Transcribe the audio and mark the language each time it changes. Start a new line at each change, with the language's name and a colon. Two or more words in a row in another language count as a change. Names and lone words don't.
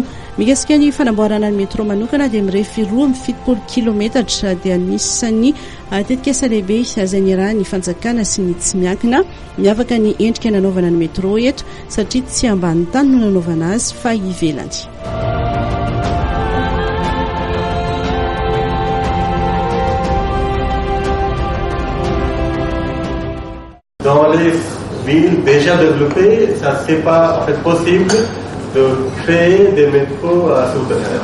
Malagasy: Mikasika ny fanamboarana ny metro manokana dia mirefy 2.70 kilometatra dia anisan'ny tetikasa lehibe izay niarahan'ny fanjakana sy ny tsy miankina. Miavaka ny endrika nanaovana ny metro eto satria tsy ambany tany no nanaovana azy fa ivelany.
French: Dans les villes déjà développées, ça c'est pas en fait possible de créer des métros souterrains.